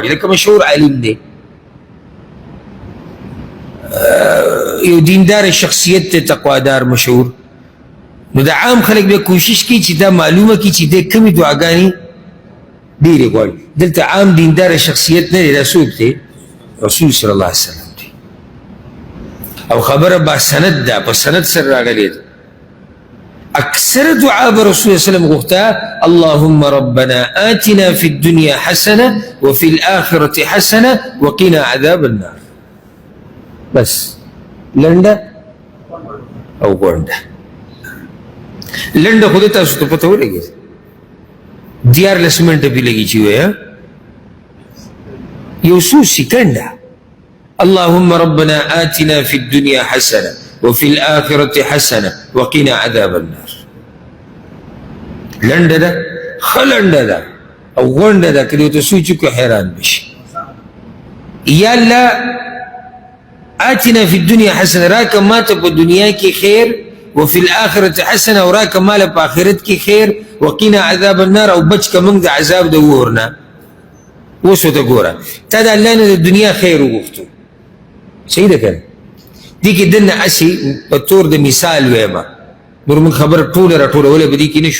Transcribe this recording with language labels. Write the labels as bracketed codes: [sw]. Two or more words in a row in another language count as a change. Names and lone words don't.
[ps] لکه مشهور عالم دی یو دینداره شخصیت دی تقوادار مشهور، نو د عام خلک بیا کوشش کوي چې دا معلومه کړي چې دی کمې دعاګانې ډېرې غواړي. دلته عام دینداره شخصیت نه دی، دا څوک دی؟ رسول [ar] صلی الله علیه وسلم [ps] دی او خبره با سند ده، په سند سره راغلې ده. اکثر دعا به رسول الله [ar] صلی الله علیه وسلم [ps] غوښته [ar] اللهم ربنا آتنا في الدنيا حسنه وفي الاخره حسنه وقنا عذاب النار. [ps] بس لنډه او غونډه. لنډه خو دې تاسو ته پته ولګي 14 منټه پې لګي چې وایه یو څو سکنډه [ar] اللهم ربنا آتنا في الدنيا حسنه وفي الآخرة حسنة وقنا عذاب النار. [ps] لنډه ده ښه لنډه ده او غونډه ده، که دې ورته سوچ وکړو حیران بشي. [ar] یا الله آتنا في الدنيا حسنه، [ps] راکه ماته په دنیا کې خیر، [ar] وفي الآخرة حسنه، [ps] او راکه ماله په آخرت کې خیر، [ar] وقنا عذاب النار، [ps] او بچ که موږ د عذاب د اور نه. اوس ورته ګوره تا د الله نه د دنیا خیر وغوښتو، صحیح ده که نه؟ دې کې دننه هسې په طور د مثال ویمه، نور موږ خبره ټوله راټولولی په دې کې نه شو.